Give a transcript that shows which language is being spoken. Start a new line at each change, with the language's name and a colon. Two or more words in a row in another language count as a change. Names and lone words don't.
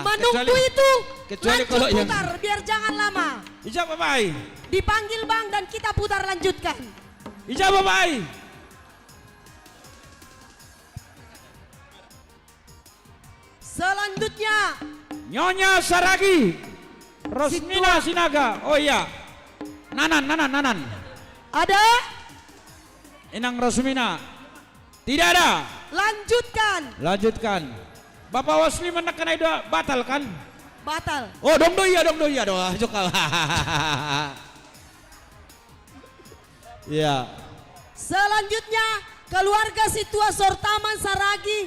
Indonesian: Menunggu itu. kecuali Lanjut kalau yang putar biar jangan lama. ijabah Bapak. Dipanggil Bang dan kita putar lanjutkan. Ijabah Bapak. Selanjutnya Nyonya Saragi Rosmina Sinaga. Oh iya.
Batak Simalungun: Nanan.
Indonesian: ada. Inang Rosmina. Tidak ada. Lanjutkan. Bapak Wasliman akan ada batal kan? Batal.
Batak Simalungun: Oh dong iya doh. Jokal. Iya.
Indonesian: Selanjutnya keluarga Situa Sortaman Saragi.